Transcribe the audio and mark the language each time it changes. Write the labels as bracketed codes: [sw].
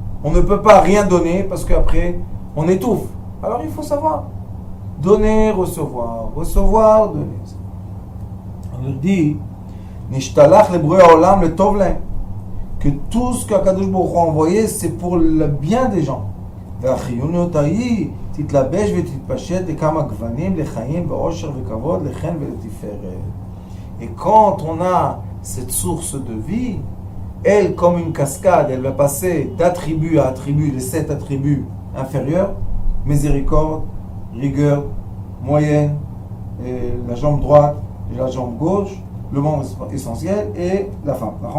[fr] On ne peut pas rien donner parce qu'après on étouffe. Alors il faut savoir. Donner, recevoir. Recevoir, donner. On nous dit [he] Nishtalach le breu olam le tov lahem. [fr] Que tout ce qu'Akadosh Baruch Hu a envoyé, c'est pour le bien des gens. [he] והחיוניות ההיא תתלבש ותתפשט לכמה גוונים לחיים באושר וכבוד לחן ולתפארת. [fr] Et quand on a cette source de vie, elle, comme une cascade, elle va passer d'attribut à attribut, les 7 attributs inférieurs, miséricorde, rigueur, moyenne, et la jambe droite et la jambe gauche, le membre essentiel et la femme.